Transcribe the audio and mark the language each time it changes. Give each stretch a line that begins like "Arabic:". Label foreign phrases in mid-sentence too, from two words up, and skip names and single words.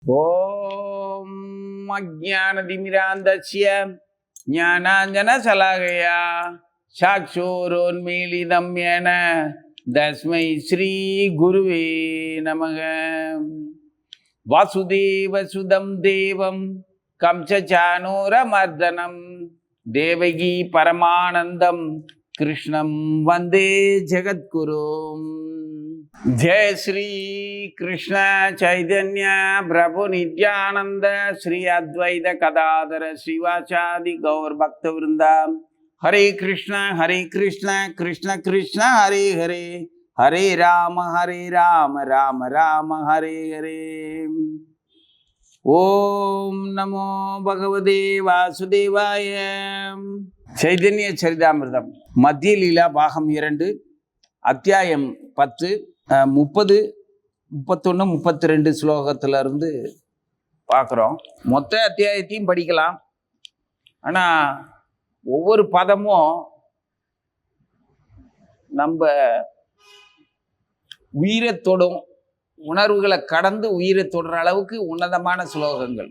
Sanskrit: ॐ अज्ञानतिमिरान्धस्य ज्ञानाञ्जनशलाकया चक्षुरुन्मीलितं येन तस्मै श्री गुरवे नमः. वासुदेवसुतं देवं कंसचाणूरमर्दनम् देवकीपरमानन्दं कृष्णं वन्दे जगद्गुरुम्. जय श्री कृष्ण चैतन्य प्रभु नित्यानंद श्री अद्वैत गदाधर श्रीवासादि गौर भक्त वृंदा. हरे कृष्ण कृष्ण कृष्ण हरे हरे, हरे राम राम राम हरे हरे. ओम नमो भगवते वासुदेवाय.
Tamil: चैतन्य चरितामिर्दम मध्य लीला भागम 2 அத்தியாயம் 10 30 31 32 ஸ்லோகத்திலிருந்து பார்க்குறோம். மொத்த அத்தியாயத்தையும் படிக்கலாம். ஆனால் ஒவ்வொரு பதமும் நம்ம உயிரை தொடும், உணர்வுகளை கடந்து உயிரை தொடுற அளவுக்கு உன்னதமான ஸ்லோகங்கள்.